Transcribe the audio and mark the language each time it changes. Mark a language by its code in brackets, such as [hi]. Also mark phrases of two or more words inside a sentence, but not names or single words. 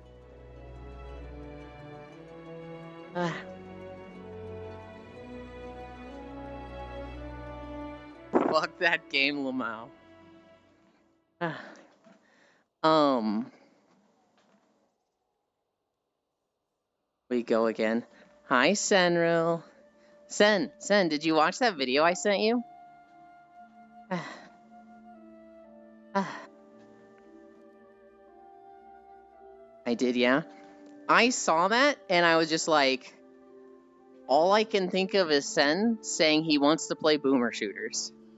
[en] Fuck that game, Lamau. We go again. Hi, Senril. Sen, did you watch that video I sent you? I did, yeah. I saw that, and I was just like, all I can think of is Sen saying he wants to play boomer shooters.